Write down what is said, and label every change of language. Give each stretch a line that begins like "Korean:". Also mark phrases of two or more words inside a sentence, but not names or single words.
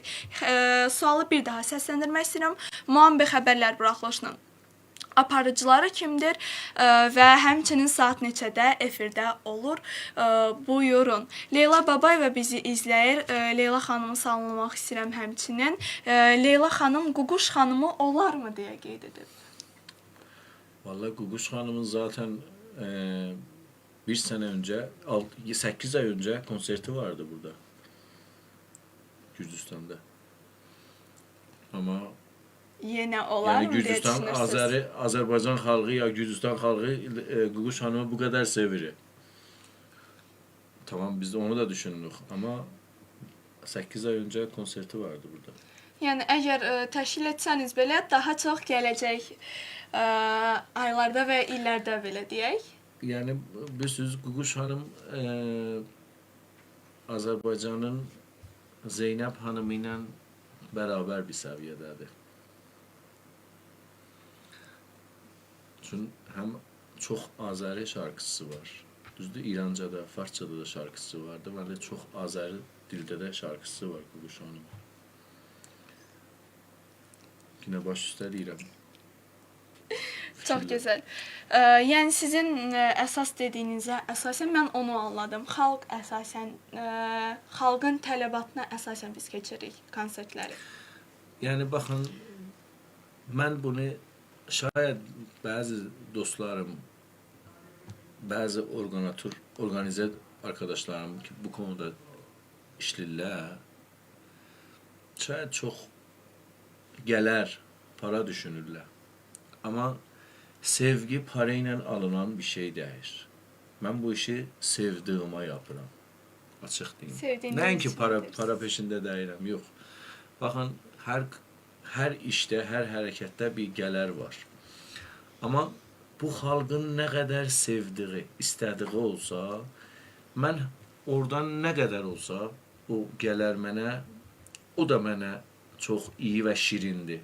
Azerbaijani: Sualı bir daha səsləndirmək istəyirəm. Muambe xəbərlər buraxılışının aparıcıları kimdir və həmçinin saat neçədə efirdə olur? Buyurun. Leyla Babayeva bizi izləyir. Leyla xanımı salamlamaq istəyirəm həmçinin. Leyla xanım Ququş xanımı olarmı deyə qeyd edib.
Turkish: Vallahi Ququş xanımın zaten bir sene önce, 8 ay önce konserti vardı burada. Gürcistan'da. Ama
Azerbaijani: Yenə olar yani mı deyə Gürcistan, düşünürsünüz?
Turkish: Azerbaycan halkı ya Gürcistan halkı Ququş Hanım'ı bu kadar sevir. Tamam biz de onu da düşündük ama 8 ay önce konserti vardı burada.
Azerbaijani: Yəni əgər təşkil etsəniz belə daha çox gələcək aylarda və illərdə belə deyək.
Turkish: Yani bilirsiniz Ququş Hanım Azerbaycan'ın Zeynep Hanım ile beraber bir seviyededir. Çünkü hem çok Azeri şarkısı var. Düzdür İranca'da, Farsça'da da şarkısı vardı. Ve de çok Azeri dilde de şarkısı var Ququş Hanım.
Azerbaijani: Yine baş üstə deyirəm. Çox gözəl. Yəni sizin əsas dediyinizə əsasən mən onu anladım. Xalq əsasən xalqın tələbatına əsasən biz keçirik konsertləri.
Turkish: Yani bakın ben bunu şayet bazı dostlarım, bazı organize arkadaşlarım ki bu konuda işlirlər, şayet çok gələr, para düşünürlər. Ama sevgi parayla alınan bir şey değil. Ben bu işi sevdiğime yapıram.
Azerbaijani: Açıq deyim. Nəinki para peşində deyirəm, yox. Baxın, hər işdə, hər hərəkətdə bir gələr var. Amma bu xalqın nə qədər sevdiyi, istədiyi olsa, mən oradan nə qədər olsa, o gələr mənə, o da mənə çox iyi və şirindir.